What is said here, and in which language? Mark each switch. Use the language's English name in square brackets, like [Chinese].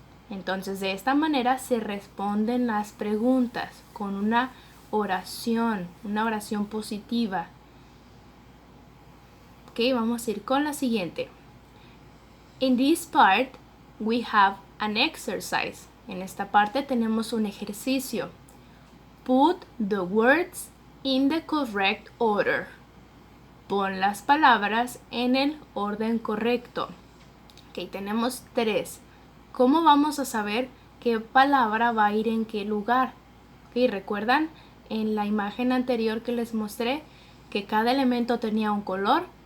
[Spanish] Entonces, de esta manera se responden las preguntas con una oración positiva. Ok, vamos a ir con la siguiente. [English] In this part, we have an exercise. [Spanish] En esta parte tenemos un ejercicio. [English] Put the words in the correct order. [Spanish] Pon las palabras en el orden correcto. Ok, tenemos 3. ¿Cómo vamos a saber qué palabra va a ir en qué lugar? Ok, ¿recuerdan en la imagen anterior que les mostré que cada elemento tenía un color?